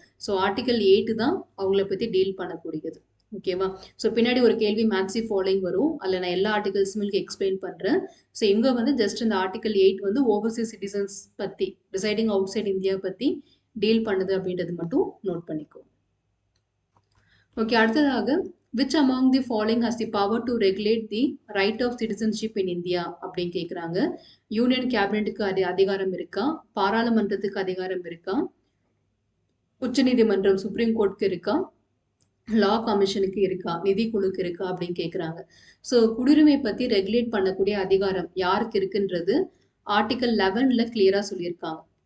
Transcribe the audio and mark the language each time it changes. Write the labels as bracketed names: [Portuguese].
[Tamil] So article 8 தான் அவங்கள பற்றி டீல் பண்ணக்கூடியது. ஓகேவா? ஸோ பின்னாடி ஒரு கேள்வி மேக்ஸி ஃபாலோயிங் வரும், அதில் நான் எல்லா ஆர்டிகல்ஸுமே எக்ஸ்பிளைன் பண்ணுறேன். ஸோ இங்கே வந்து ஜஸ்ட் இந்த ஆர்டிகல் 8 வந்து ஓவர்சீஸ் சிட்டிசன்ஸ் பற்றி ரிசைடிங் அவுட் சைட் இந்தியா பற்றி டீல் பண்ணுது அப்படின்றது மட்டும் நோட் பண்ணிக்கோ. ஓகே, அடுத்ததாக [English] which among the following has the power to regulate the right of citizenship in India [Tamil] அப்படின்னு கேட்குறாங்க. யூனியன் கேபினெட்டுக்கு அதிகாரம் இருக்கா, பாராளுமன்றத்துக்கு அதிகாரம் இருக்கா, உச்சநீதிமன்றம் சுப்ரீம் கோர்ட்டுக்கு இருக்கா, லா கமிஷனுக்கு இருக்கா, நிதிக்குழுக்கு இருக்கா அப்படின்னு கேட்குறாங்க. ஸோ குடியுரிமை பற்றி ரெகுலேட் பண்ணக்கூடிய அதிகாரம் யாருக்கு இருக்குன்றது ஆர்டிகல் 11ல கிளியராக சொல்லியிருக்காங்க.